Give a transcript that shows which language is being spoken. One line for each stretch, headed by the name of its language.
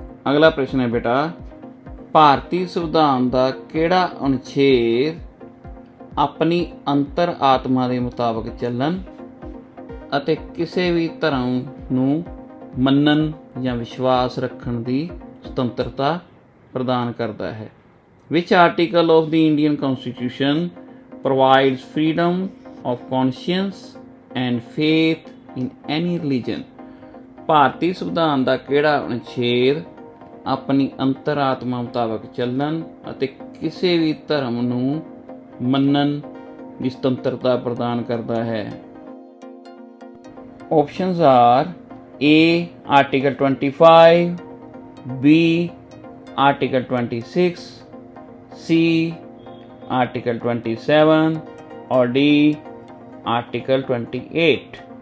Punjabi: ਅਗਲਾ ਪ੍ਰਸ਼ਨ ਹੈ ਬੇਟਾ, ਭਾਰਤੀ ਸੰਵਿਧਾਨ ਦਾ ਕਿਹੜਾ ਅਨੁਛੇਦ ਆਪਣੀ ਅੰਤਰ ਆਤਮਾ ਦੇ ਮੁਤਾਬਕ ਚੱਲਣ ਅਤੇ ਕਿਸੇ ਵੀ ਧਰਮ ਨੂੰ ਮੰਨਣ ਜਾਂ ਵਿਸ਼ਵਾਸ ਰੱਖਣ ਦੀ ਸੁਤੰਤਰਤਾ ਪ੍ਰਦਾਨ ਕਰਦਾ ਹੈ?
English: Which article of the Indian Constitution provides freedom of conscience and faith in any religion?
Punjabi: ਭਾਰਤੀ ਸੰਵਿਧਾਨ ਦਾ ਕਿਹੜਾ ਅਨੁਛੇਦ ਆਪਣੀ ਅੰਤਰ-ਆਤਮਾ ਮੁਤਾਬਕ ਚੱਲਣ ਅਤੇ ਕਿਸੇ ਵੀ ਧਰਮ ਨੂੰ ਮੰਨਣ ਦੀ ਸੁਤੰਤਰਤਾ ਪ੍ਰਦਾਨ ਕਰਦਾ ਹੈ?
English: Options are A article 25, B article 26, C article 27 और D article 28।